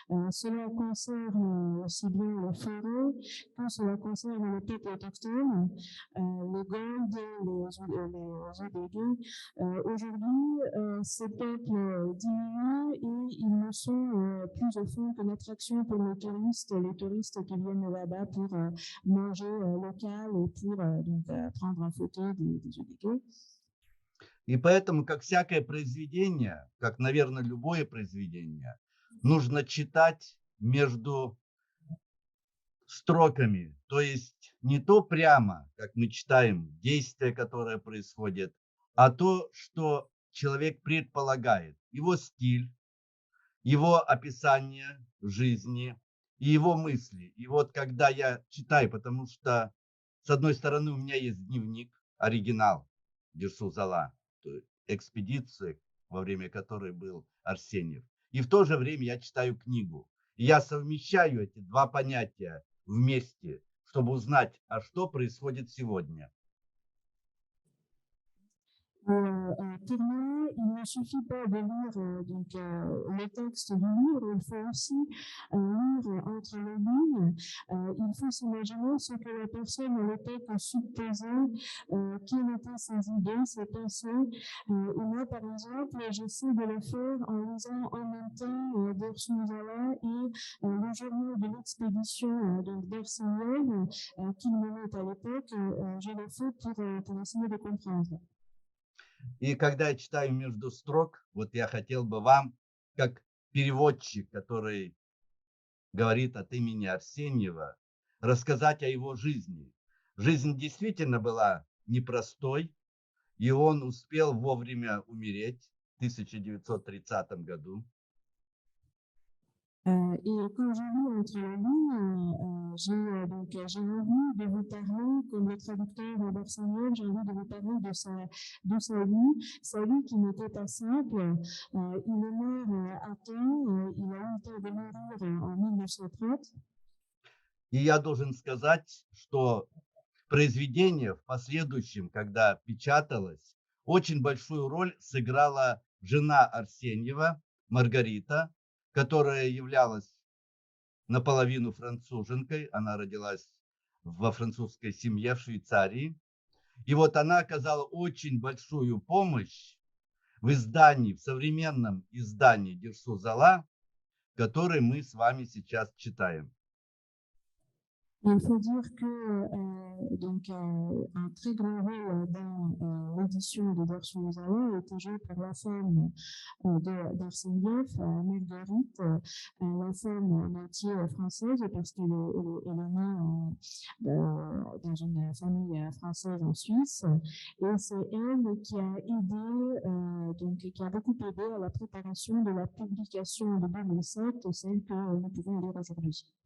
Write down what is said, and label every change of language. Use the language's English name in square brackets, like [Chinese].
[French] Cela concerne aussi bien les forêts que cela concerne les peuples autochtones, les Goldes, les Odégués. Aujourd'hui, ces peuples diminuent et ils ne sont plus au fond que l'attraction pour les touristes qui viennent là-bas pour manger local et pour prendre en photo des Odégués. [Russian] И поэтому, как всякое произведение, как, наверное, любое произведение, нужно читать между строками. То есть не то прямо, как мы читаем, действие, которое происходит, а то, что человек предполагает. Его стиль, его описание жизни и его мысли. И вот когда я читаю, потому что, с одной стороны, у меня есть дневник, оригинал Дерсу Зала, экспедиции, во время которой был Арсеньев. И в то же время я читаю книгу. И я совмещаю эти два понятия вместе, чтобы узнать, а что происходит сегодня. [French] Pour moi, il ne suffit pas de lire le texte du livre, il faut aussi lire entre les lignes. Il faut s'imaginer ce que la personne a le tête supposée, quelles étaient ses idées, ses pensées. Et moi, par exemple, j'essaie de le faire en lisant en même temps Dersouzala et le journal de l'expédition d'Arsenyev qu'il menait à l'époque. Je le fais pour essayer de comprendre. [Russian] И когда я читаю между строк, вот я хотел бы вам, как переводчик, который говорит от имени Арсеньева, рассказать о его жизни. Жизнь действительно была непростой, и он успел вовремя умереть в 1930 году. [French] Et quand je lis entre les lignes, j'ai envie de vous parler, comme le traducteur d'Arsenyev, j'ai envie de vous parler de sa vie qui n'était pas simple. Il est mort à temps, il a eu le temps de mourir en 1930. [Russian] И я должен сказать, что произведение в последующем, когда печаталось, очень большую роль сыграла жена Арсеньева, Маргарита, которая являлась наполовину француженкой. Она родилась во французской семье в Швейцарии. И вот она оказала очень большую помощь в издании, в современном издании Дерсу-Зала, который мы с вами сейчас читаем. [French] Il faut dire que un très grand rôle dans l'édition de Dersouzala a été joué par la femme d'Arsenyev, Marguerite, la femme moitié française parce qu'elle est née dans une famille française en Suisse, et c'est elle qui a aidé, qui a beaucoup aidé à la préparation de la publication de 2007, celle que nous pouvons lire aujourd'hui.